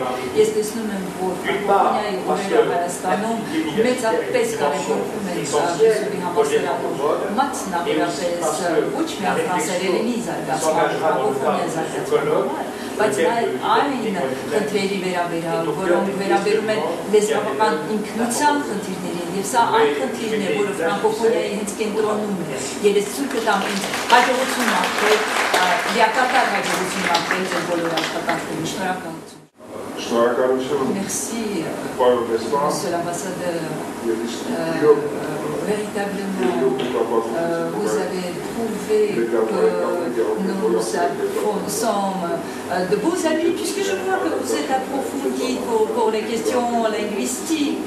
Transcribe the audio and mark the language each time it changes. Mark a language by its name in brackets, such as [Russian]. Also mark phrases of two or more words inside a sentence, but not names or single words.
[Armenian] ես տեսնում եմ, որ ֆրանկոֆոնիայի օրերը Հայաստանում մեծապես կարևորվում են Բրյուսելի համալսարանում, մասնավորապես ոչ միայն ֆրանսերենի զարգացման, ֆրանկոֆոնիայի զարգացման, բայց նաև այն խնդրերի վերաբերյալ, որոնք վերաբերում են լեզվական ինքնության խնդիրներին, եւ սա այն խնդիրն է, որը ֆրանկոֆոնիայի հենց կենտրոնում է։ Ես ցույց կտամ ինձ հաջողություն ապրել, լիակատար հաջողություն ապրել ձեր բոլոր աշխատանքներին։ Շնորհակալություն։ Շնորհակալություն։ [French] Merci, Monsieur l'ambassadeur. Véritablement, vous avez prouvé que nous sommes de beaux amis, puisque je vois que vous êtes approfondi pour les questions linguistiques.